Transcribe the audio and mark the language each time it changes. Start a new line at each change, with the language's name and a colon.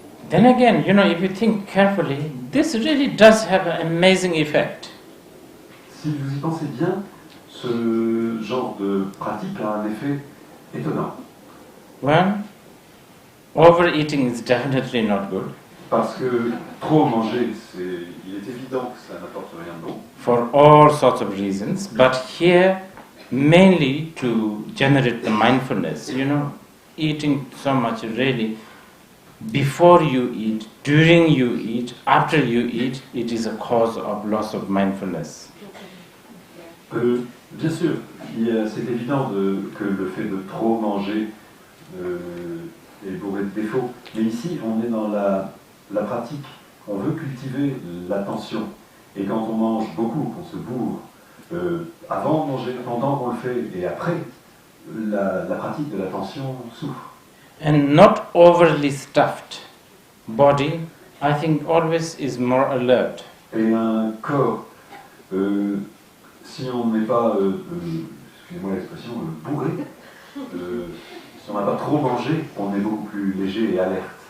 English: Then again, if you think carefully, this really does have an amazing effect.
French: Si vous y pensez bien, ce genre de pratique a un effet étonnant.
English: Well, overeating is definitely not good.
French: Parce que trop manger, il est évident que ça n'apporte rien de bon.
English: For all sorts of reasons, but here mainly to generate the mindfulness. Eating so much really, before you eat, during you eat, after you eat, it is a cause of loss of mindfulness.
French: Bien sûr, c'est évident que le fait de trop manger est bourré de défauts, mais ici on est dans la pratique, on veut cultiver l'attention, et quand on mange beaucoup, qu'on se bourre, avant de manger, pendant qu'on le fait, et après, la pratique de l'attention souffre.
English: And not overly stuffed body, I think, always is more alert.
French: Et un corps, si on n'est pas, excusez-moi l'expression, bourré, si on n'a pas trop mangé, on est beaucoup plus léger et alerte.